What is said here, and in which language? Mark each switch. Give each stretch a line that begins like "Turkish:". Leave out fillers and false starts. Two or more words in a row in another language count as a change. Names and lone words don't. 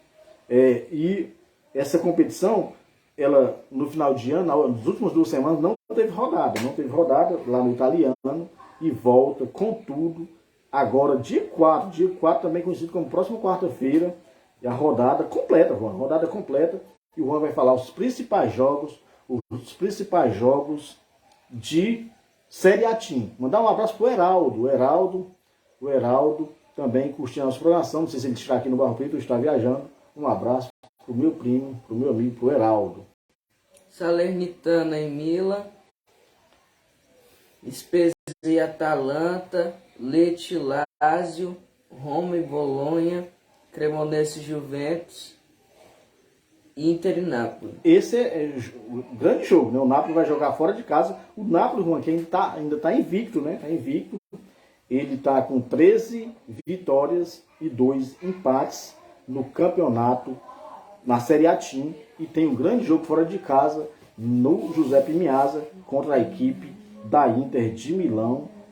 Portuguese: E essa competição, ela no final de ano, nas últimas 2 semanas, não teve rodada lá no italiano e volta com tudo agora dia 4 também conhecido como próxima quarta-feira, e a rodada completa, Juan, e o Juan vai falar os principais jogos de Série A Team. Mandar um abraço pro Heraldo, o Heraldo também curtindo a nossa programação, não sei se ele está aqui no Barro Preto ou está viajando. Um abraço pro meu primo, pro meu amigo, pro Heraldo. Salernitana e Milan, Spezia e Atalanta, Lecce, Lazio, Roma e Bolonha, Cremonese e Juventus, Inter e Napoli. Esse é o grande jogo, né? O Napoli vai jogar fora de casa. O Napoli, Juan, que ainda está invicto, né? Está invicto. Ele está com 13 vitórias e 2 empates no campeonato, na Série A Team, e tem um grande jogo fora de casa no Giuseppe Meazza contra a equipe da Inter de Milão.